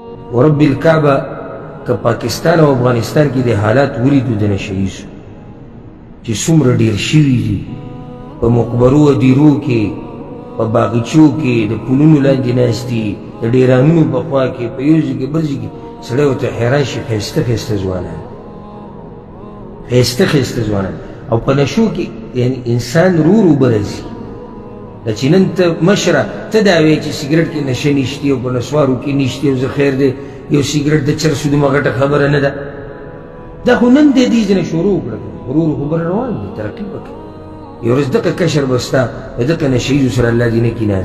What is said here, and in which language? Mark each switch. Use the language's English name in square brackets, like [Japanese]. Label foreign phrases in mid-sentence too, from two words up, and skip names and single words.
[Arabic] ورب الكعبه [Pashto] که پاکستان او افغانستان کې د حالات ولیدو د نشه ییزو چې څومره ډېر شوي دي په مقبرو او دیرو کې په باغچو کې د پلونو لاندې ناست دي د ډیرانونو په خوا کې په یو ځای کې بل ځای کې سړی ورته حیران شي ښایسته ښایسته ځوانان ښایسته ښایسته ځوانان او په نشو کې یعنی انسان رو رو به راځي دا چې نن ته مشره ته دا وایې چې سګرټ کې نشه نشتي او په نسوارو کې نشتي او زه خیر دی یو سګرټ د چرسو دومره غټه خبره نه ده دا خو نن دی دې ځنه شروع کړه ورو ورو خبره روان دی ترقي وکړه یو ورځ دغه کشر به ستا د دغه نشه ییزو سره الله دې نه کې ناست